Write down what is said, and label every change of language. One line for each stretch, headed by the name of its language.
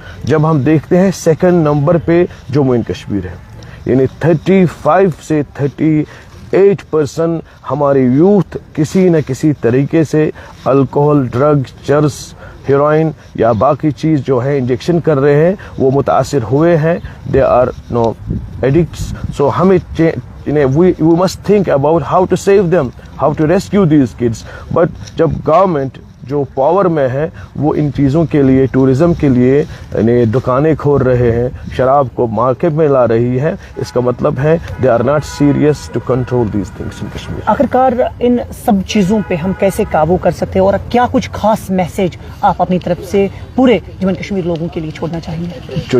Urdu: جب ہم دیکھتے ہیں سیکنڈ نمبر پہ جموں اینڈ کشمیر ہے, یعنی 35 سے 38% ہمارے یوتھ کسی نہ کسی طریقے سے الکوہل, ڈرگ, چرس, ہیروئن یا باقی چیز جو ہے انجیکشن کر رہے ہیں, وہ متاثر ہوئے ہیں.
English: They are no addicts.
Urdu: سو ہمیں
English: we must think about how to save them, how to rescue these kids.
Urdu: But جب گورنمنٹ جو پاور میں ہے وہ ان چیزوں کے لیے, ٹورزم کے لیے دکانیں کھول رہے ہیں, شراب کو مارکیٹ میں لا رہی ہے, اس کا مطلب ہے
English: they are not serious to control these things in Kashmir.
Urdu: آخرکار ان سب چیزوں پہ ہم کیسے قابو کر سکتے ہیں, اور کیا کچھ خاص میسج آپ اپنی طرف سے پورے جموں کشمیر لوگوں کے لیے چھوڑنا چاہیں گے؟ جو